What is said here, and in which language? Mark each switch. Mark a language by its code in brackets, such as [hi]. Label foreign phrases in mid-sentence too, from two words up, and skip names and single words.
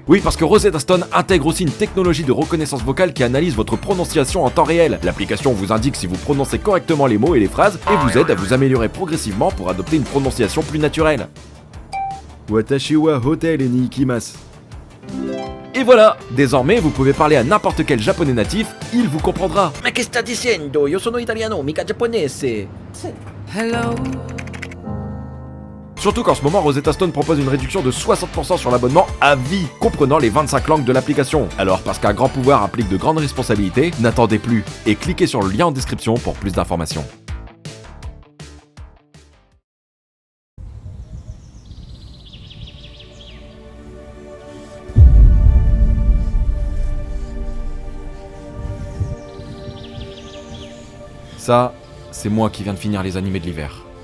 [fr] Oui, parce que Rosetta Stone intègre aussi une technologie de reconnaissance vocale qui analyse votre prononciation en temps réel. L'application vous indique si vous prononcez correctement les mots et les phrases et vous aide à vous améliorer progressivement pour adopter une prononciation plus naturelle. [ja] 私はホテルに行きます. [fr] Et voilà, désormais vous pouvez parler à n'importe quel japonais natif, il vous comprendra. [it] Ma che sta dicendo? Io sono italiano, mica giapponese. [fr] Hello. Surtout qu'en ce moment, Rosetta Stone propose une réduction de 60% sur l'abonnement à vie, comprenant les 25 langues de l'application. Alors, parce qu'un grand pouvoir implique de grandes responsabilités, n'attendez plus et cliquez sur le lien en description pour plus d'informations. Ça, c'est moi qui viens de finir les animés de l'hiver.